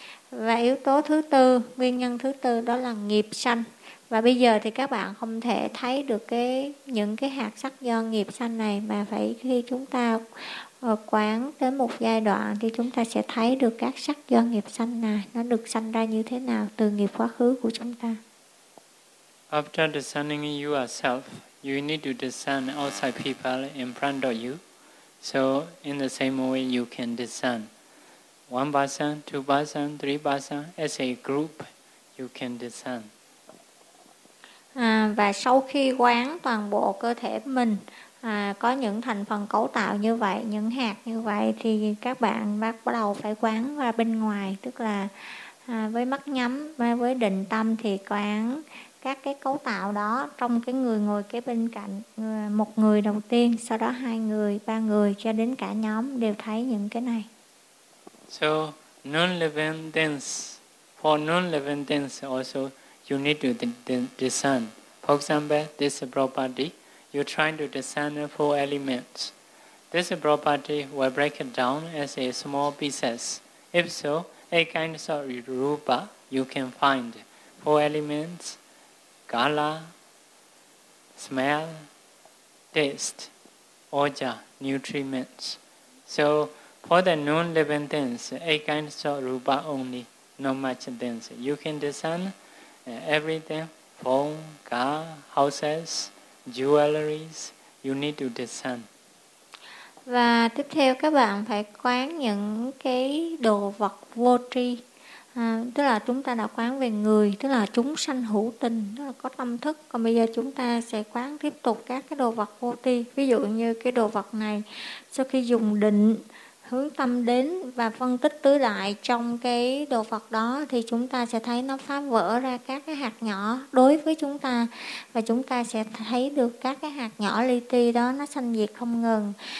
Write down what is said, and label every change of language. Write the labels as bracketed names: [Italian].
[Vietnamese] Và yếu tố thứ tư, nguyên nhân thứ tư đó là nghiệp sanh. Và bây giờ thì các bạn không thể thấy được những cái hạt sắc do nghiệp sanh này, mà phải khi chúng ta quán tới một giai đoạn thì chúng ta sẽ thấy được các sắc do nghiệp sanh là nó được sanh ra như thế nào từ nghiệp quá khứ của chúng ta. [English] After discerning yourself, you need to discern outside people in front of you. So in the same way, you can discern one person, two person, three person as a group. You can discern. [Vietnamese] Và sau khi quán toàn bộ cơ thể mình có những thành phần cấu tạo như vậy, những hạt như vậy, thì các bạn bắt đầu phải quán ra bên ngoài, tức là với mắt nhắm, với định tâm thì quán các cái cấu tạo đó trong cái người ngồi kế bên cạnh, một người đầu tiên, sau đó hai người, ba người, cho đến cả nhóm đều thấy những cái này. [English] So, non-living things, for non-living things also, you need to discern. For example, this property, you're trying to discern four elements. This property will break it down as a small pieces. If so, a kind of rupa, you can find four elements, kala, smell, taste, oja, nutrients. So, for the non-living things, a kind of rupa only, no much things. You can discern everything, phone, car, houses, jewelries, you need to discern. [Vietnamese] Và tiếp theo các bạn phải quán những cái đồ vật vô tri. Tức là chúng ta đã quán về người, tức là chúng sanh hữu tình, tức là có tâm thức. Còn bây giờ chúng ta sẽ quán tiếp tục các cái đồ vật vô tri. Ví dụ như cái đồ vật này, sau khi dùng định, hướng tâm đến và phân tích tứ đại trong cái đồ vật đó, thì chúng ta sẽ thấy nó phá vỡ ra các cái hạt nhỏ đối với chúng ta, và chúng ta sẽ thấy được các cái hạt nhỏ li ti đó nó sanh diệt không ngừng.